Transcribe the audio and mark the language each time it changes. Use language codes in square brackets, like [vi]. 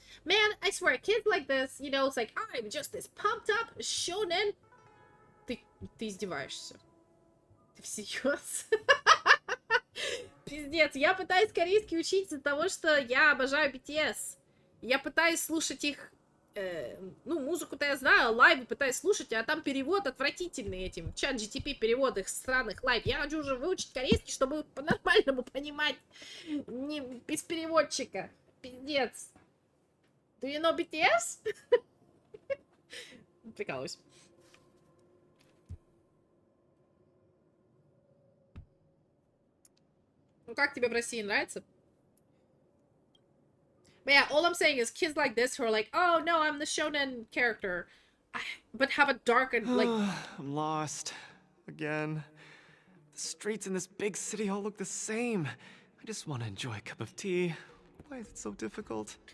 [en] Man, I swear, kids like this, you know, it's like, I'm just this pumped up shonen. [ru] Ты издеваешься. Ты всерьез? Пиздец, я пытаюсь корейский учить из-за того, что я обожаю BTS. Я пытаюсь слушать их, ну, музыку-то я знаю, лайвы пытаюсь слушать, а там перевод отвратительный этим. Чат GTP перевод их странных лайв. Я хочу уже выучить корейский, чтобы по-нормальному понимать, не без переводчика. Пиздец. [en] Do you know BTS? [ru] Прикалываюсь. Ну как тебе в России нравится? [en] But yeah, all I'm saying is kids like this who are like, oh no, I'm the shonen character, but have a dark and like... I'm lost. Again. The streets in this big city all look the same. I just want to enjoy a cup of tea. Why is it so difficult?